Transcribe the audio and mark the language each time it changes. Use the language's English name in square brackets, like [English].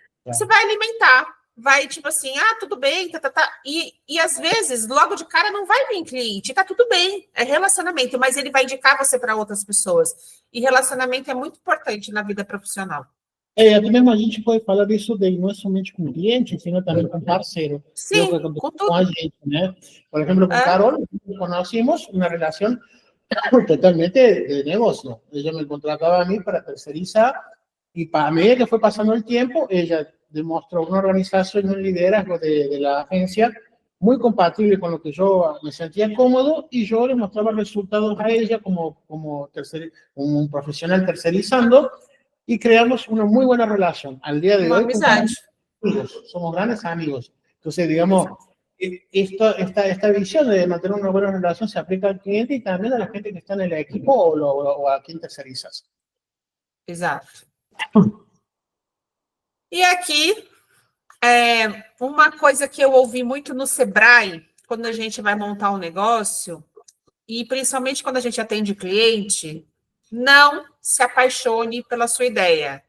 [Portuguese] Você vai alimentar, vai tipo assim, tudo bem, e às vezes, logo de cara, não vai vir cliente, tá tudo bem, é relacionamento, mas ele vai indicar você para outras pessoas. E relacionamento é muito importante na vida profissional. Até mesmo a gente pode falar disso daí, não é somente com cliente, sino também com parceiro. Sim, com tudo. Com a gente, né? Por exemplo, com Carol, conocimos uma relação totalmente de negocio. [Spanish] Ella me contrataba a mí para tercerizar y a medida que fue pasando el tiempo, ella demostró una organización y un liderazgo de la agencia muy compatible con lo que yo me sentía cómodo y yo le mostraba resultados a ella como un profesional tercerizando y creamos una muy buena relación. Al día de hoy somos grandes amigos. Entonces, digamos, esta visión de mantener una buena relación se aplica al cliente y también a la gente que está en el equipo o a quien tercerizas. [Portuguese] Exato. E aqui, uma coisa que eu ouvi muito no Sebrae, quando a gente vai montar um negócio, e principalmente quando a gente atende cliente, não se apaixone pela sua ideia.